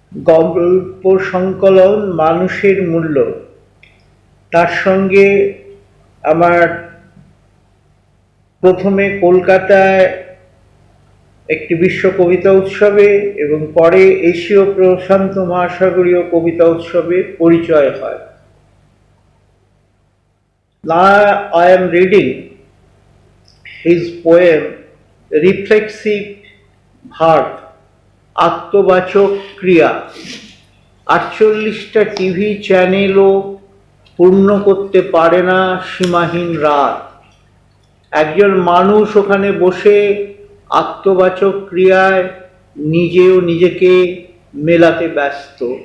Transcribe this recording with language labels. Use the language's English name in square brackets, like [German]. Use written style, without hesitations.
[Bangla] গল্প সংকলন মানুষের মূল্য। তার সঙ্গে আমার প্রথমে কলকাতায় একটি বিশ্ব কবিতা উৎসবে এবং পরে এশীয় প্রশান্ত মহাসাগরীয় কবিতা উৎসবে পরিচয় হয়। [English] Now I am reading his poem Reflexive Verb, আত্মবাচক ক্রিয়া। [Bangla] 48টা টিভি চ্যানেলও পূর্ণ করতে পারে না সীমাহীন রাত। একজন মানুষ ওখানে বসে আত্মবাচক ক্রিয়ায় নিজেও নিজেকে মেলাতে ব্যস্ত।